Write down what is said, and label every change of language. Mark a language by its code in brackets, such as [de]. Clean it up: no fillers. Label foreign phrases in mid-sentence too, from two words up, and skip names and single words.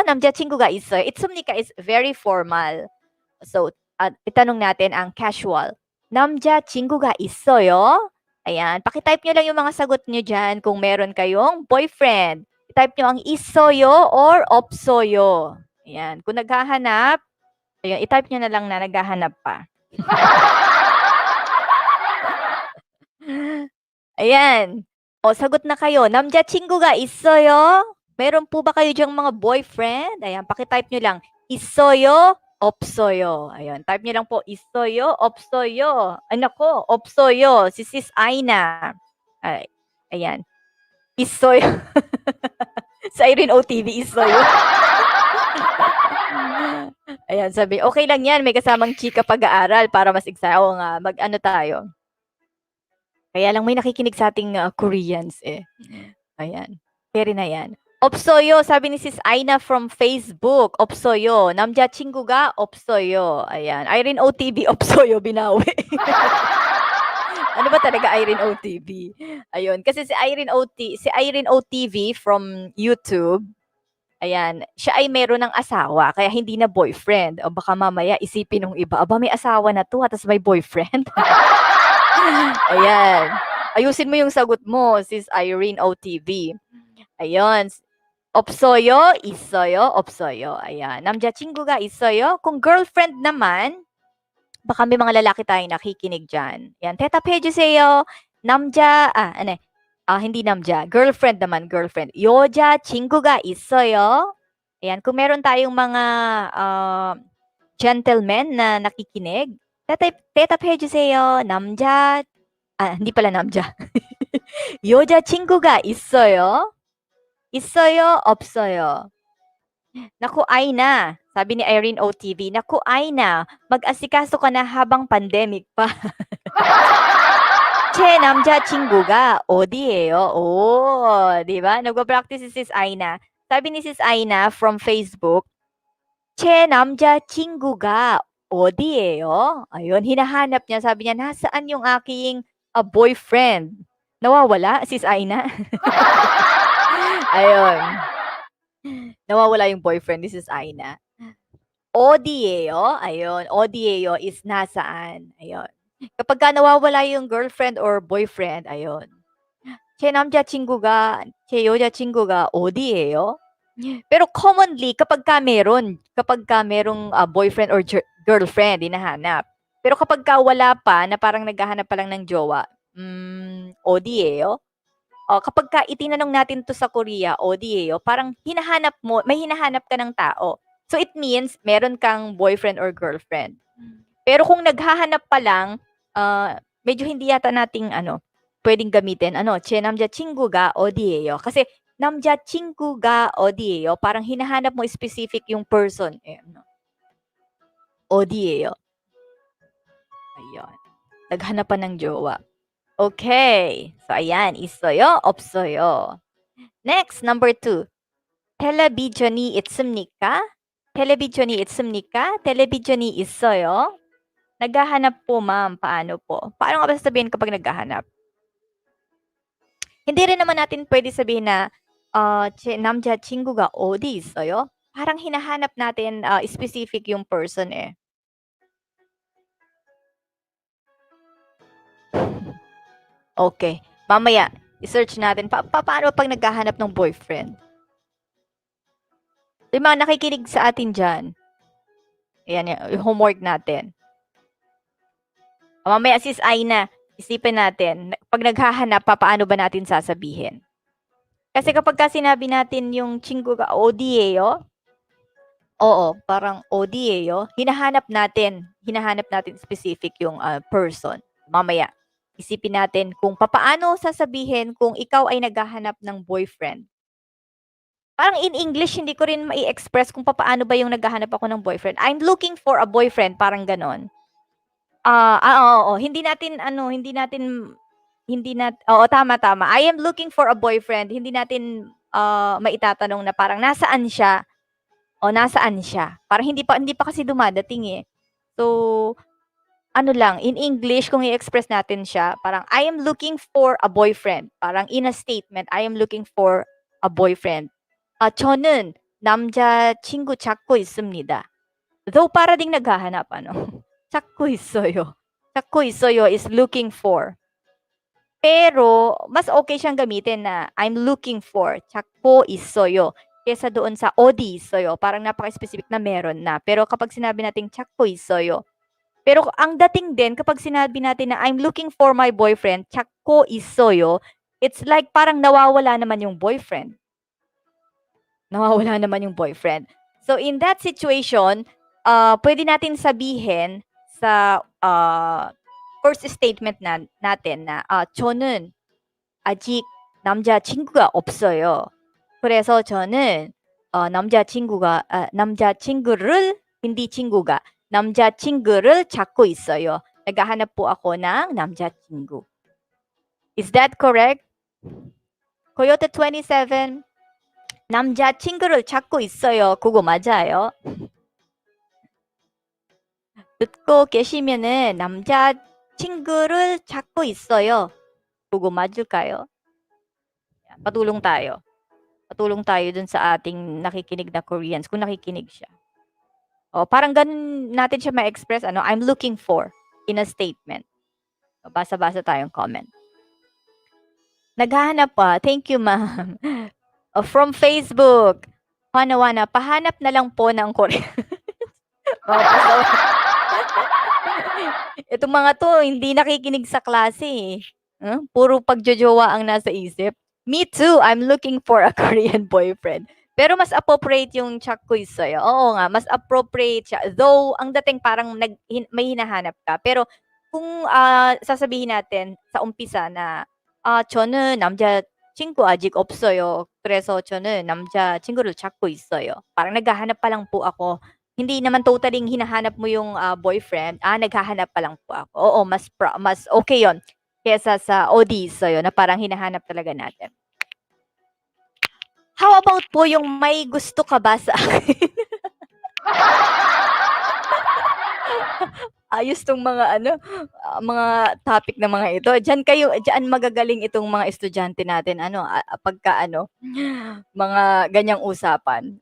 [ko] 남자 친구가 있어요. 있습니까 [en] is very formal. So, [tl] itanong natin ang casual. [ko] 남자 친구가 있어요? [tl] Ayan, pakitype nyo lang yung mga sagot nyo dyan kung meron kayong boyfriend. I-type nyo ang 있어요 or 없어요. Ayan, kung naghahanap, ayun, i-type nyo na lang na naghahanap pa. Ayan. Sagot na kayo. [ko] 남자친구가 있어요? [tl] Meron po ba kayo diyang mga boyfriend? Ayan, pakitype nyo lang. [ko] 있어요? 없어요. [tl] Ayan, type nyo lang po. [ko] 있어요? 없어요. Nako, 없어요. [tl] Si Sis Aina. Ayan. 있어요. Sa Irene OTV, 있어요. Ayan, sabi, okay lang yan. May kasamang chika pag-aaral para mas excited. Oo nga, mag-ano tayo. Kaya lang may nakikinig sa ating Koreans eh. Ayan. Carry na yan. 없어요. Sabi ni Sis Aina from Facebook. [ko] 없어요. 남자친구가 없어요. [tl] Ayan. Irene OTV. 없어요. Binawi. Ano ba talaga Irene OTV? Ayun. Kasi si Irene OTV from YouTube, Ayan, siya ay meron ng asawa kaya hindi na boyfriend. O baka mamaya isipin nung iba, "Aba may asawa na 'to, tapos may boyfriend." Ayan. Ayusin mo yung sagot mo, Sis Irene OTV. Ayun. [ko] 없어요, 있어요, 없어요. Ayan. 남자친구가 있어요? [tl] Kung girlfriend naman, baka may mga lalaki tayong nakikinig diyan. Ayan, [ko] 대답해 주세요. [tl] ano hindi 남자. Girlfriend naman, girlfriend. [ko] 여자친구가 있어요? [tl] Ayan, kung meron tayong mga gentlemen na nakikinig, [ko] 대답해 주세요. [tl] hindi pala [ko] 남자. 여자친구가 있어요? 있어요, 없어요? [tl] Naku, Aina, sabi ni Irene OTV, naku, Aina, mag-asikaso ka na habang pandemic pa. [ko] 제 남자친구가 어디예요? [tl] Oh, di ba? Nagpa-practice si Sis Aina. Sabi ni Sis Aina from Facebook, 제 남자친구가 어디예요? Ayun, hinahanap niya. Sabi niya, nasaan yung aking boyfriend? Nawawala, Sis Aina? Ayun. Nawawala yung boyfriend ni Sis Aina. 어디예요? Ayun, 어디예요 is nasaan. Ayun. Kapag ka nawawala yung [en] girlfriend or boyfriend, [tl] ayun. [ko] 제 남자친구가, 제 여자친구가 어디예요? [tl] Pero commonly, kapag ka merong [en] boyfriend or girlfriend, [tl] hinahanap. Pero kapag ka wala pa, na parang naghahanap pa lang ng jowa, 어디예요? Kapag ka itinanong natin to sa Korea, 어디예요? Parang may hinahanap ka ng tao. [en] So it means [tl] meron kang [en] boyfriend or girlfriend. [tl] Pero kung naghahanap pa lang, medyo hindi yata nating pwedeng gamitin. [ko] 제 남자친구가 어디예요? Kasi 남자친구가 어디예요? [tl] Parang hinahanap mo specific yung person. [ko] 어디예요? Ayun. [tl] Naghanap pa ng jowa. Okay. So ayan, [ko] 있어요, 없어요. [en] Next, number 2. [ko] 텔레비전이 있습니까? 텔레비전이 있습니까? 텔레비전이 있어요? [tl] Naghahanap po, ma'am. Paano po? Paano nga ba sasabihin kapag naghahanap? Hindi rin naman natin pwede sabihin na [ko] 제 남자친구가 어디 있어요? [tl] Parang hinahanap natin specific yung person eh. Okay. Mamaya, i-search natin. Paano pag naghahanap ng boyfriend? Yung mga nakikinig sa atin dyan. Ayan, yung homework natin. Mamaya, Sis Aina, isipin natin, pag naghahanap, paano ba natin sasabihin? Kasi kapag sinabi natin yung [ko] 친구가 어디예요? [tl] Oo, parang 어디예요? Hinahanap natin specific yung person. Mamaya, isipin natin kung paano sasabihin kung ikaw ay naghahanap ng boyfriend. Parang [en] in English, [tl] hindi ko rin mai-express kung paano ba yung naghahanap ako ng boyfriend. [en] I'm looking for a boyfriend, [tl] parang ganon. [en] Oo. [tl] Oo, tama. [en] I am looking for a boyfriend. [tl] Hindi natin maitatanong na parang nasaan siya o nasaan siya. Parang hindi pa kasi dumadating eh. So, [en] in English, [tl] kung i-express natin siya, parang [en] I am looking for a boyfriend. Parang in a statement, I am looking for a boyfriend. [ko] 저는 남자친구 찾고 있습니다. [tl] Though para ding naghahanap, [ko] 찾고 있어요. 찾고 있어요 [en] is looking for. [tl] Pero, mas okay siyang gamitin na [en] I'm looking for. [ko] 찾고 있어요. [tl] Kesa doon sa [ko] 어디 있어요. [tl] Parang napaka-specific na meron na. Pero kapag sinabi natin [ko] 찾고 있어요. [tl] Pero ang dating din kapag sinabi natin na [en] I'm looking for my boyfriend, [ko] 찾고 있어요, [en] it's like [tl] parang nawawala naman yung boyfriend. [en] So in that situation, [tl] pwede natin sabihin sa first statement natin na [ko] 저는 아직 남자친구가 없어요. 그래서 저는 남자친구를 hindi 친구가 남자친구를 찾고 있어요. [tl] Naghahanap po ako ng 남자친구. [en] Is that correct? [ko] Coyote 27 남자친구를 찾고 있어요. 그거 맞아요? 듣고 계시면은 남자친구를 찾고 있어요. 그거 맞을까요? [tl] Patulong tayo. Patulong tayo dun sa ating nakikinig na Koreans kung nakikinig siya. Parang ganun natin siya ma-express ano, [en] I'm looking for in a statement. [tl] Basa-basa tayong comment. Naghahanap pa. [en] Thank you, ma'am. From Facebook. [tl] Wana, pahanap na lang po ng Korean. Itong mga 'to hindi nakikinig sa klase, eh. Puro pagjojowa ang nasa isip. [en] Me too, I'm looking for a Korean boyfriend. [tl] Pero mas appropriate yung [ko] 찾고 있어요. [tl] Oo nga, mas appropriate siya. Though ang dating parang may hinahanap ka. Pero kung, sasabihin natin sa umpisa na, [ko] 저는 남자친구 아직 없어요. 그래서 저는 남자친구를 찾고 있어요. [tl] Parang naghahanap pa lang po ako. Hindi naman totaling hinahanap mo yung, boyfriend, naghahanap pa lang po ako. Oo, mas okay yon kaysa sa OD sa'yo na parang hinahanap talaga natin. How about po yung may gusto ka ba sa akin? Ayos 'tong mga ano, mga topic na mga ito. Diyan magagaling itong mga estudyante natin ano, pagka ano, mga ganyang usapan.